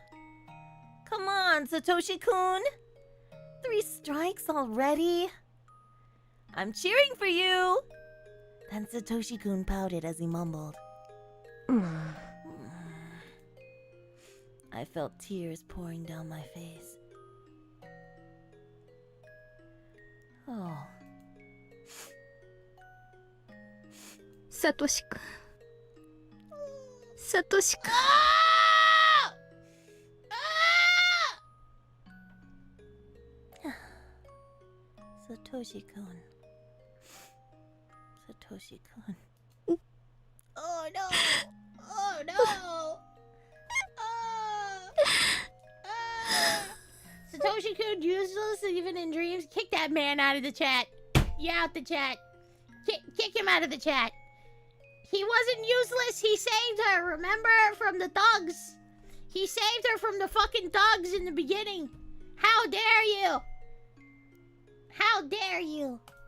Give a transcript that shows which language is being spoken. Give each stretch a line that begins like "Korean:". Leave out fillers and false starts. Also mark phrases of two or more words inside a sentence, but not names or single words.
English: Come on, Satoshi-kun! 3 strikes already? I'm cheering for you! Then Satoshi-kun pouted as he mumbled. I felt tears pouring down my face. Oh. サトシ君。サトシ君。 Satoshi-kun. Satoshi-kun. Oh no! Oh no! Satoshi-kun, useless even in dreams. Kick that man out of the chat. You out the chat. Kick him out of the chat. He wasn't useless. He saved her, remember? From the thugs. He saved her from the fucking thugs in the beginning. How dare you? How dare you?